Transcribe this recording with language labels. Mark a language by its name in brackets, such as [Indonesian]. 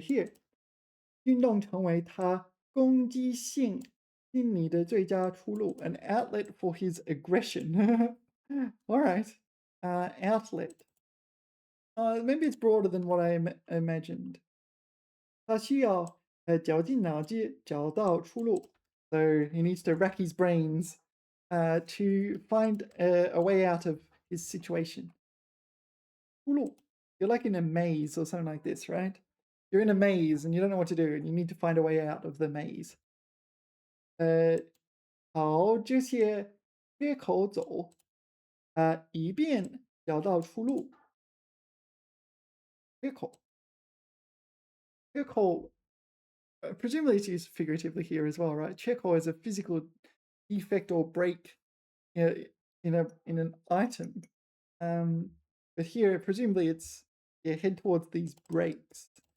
[Chinese] Here, 运动成为他攻击性心理的最佳出路, an outlet for his aggression. [English] All right. Outlet. Maybe it's broader than what I imagined. [Chinese] 他需要绞尽脑汁找到出路. [English] So he needs to rack his brains to find a way out of his situation. [Chinese] 出路. [English] You're like in a maze or something like this, right? You're in a maze and you don't know what to do and you need to find a way out of the maze. [Chinese] 朝这些缺口走，以便找到出路。缺口. [English] 缺口 presumably it's used figuratively here as well, right? 缺口 is a physical defect or break in an item. But here, presumably, it's head towards these breaks.